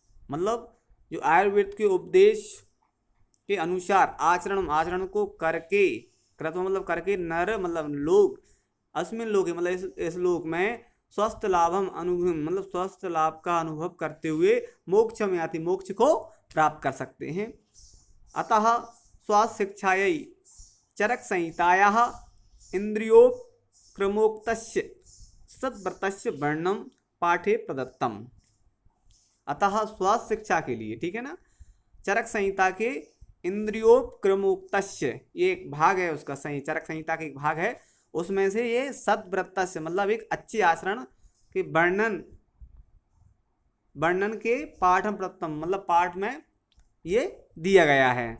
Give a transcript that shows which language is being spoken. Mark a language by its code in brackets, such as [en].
[hi] मतलब जो आयुर्वेद के उपदेश के अनुसार आचरण, आचरण को करके, कृत्वा मतलब करके, नर मतलब लोग, [sa] अस्मिन् लोके [hi] मतलब इस लोक में [sa] स्वस्थ लाभम अनुभव [hi] मतलब स्वस्थ लाभ का अनुभव करते हुए [sa] मोक्षम याति [hi] मोक्ष को प्राप्त कर सकते हैं। [sa] अतः स्वास्थ्य शिक्षायै चरक संहितायाः इंद्रियोपक्रमोक्तस्य सद्व्रतस्य वर्णनम पाठे प्रदत्तम। [hi] अतः स्वास्थ्य शिक्षा के लिए, ठीक है ना, चरक संहिता के [sa] इंद्रियोपक्रमोक्तस्य, [hi] ये एक भाग है उसका, चरक संहिता का एक भाग है, उसमें से ये सद्व्रतस्य मतलब एक अच्छे आचरण के वर्णन के [sa] पाठम प्रदत्तम [hi] मतलब पाठ में ये दिया गया है।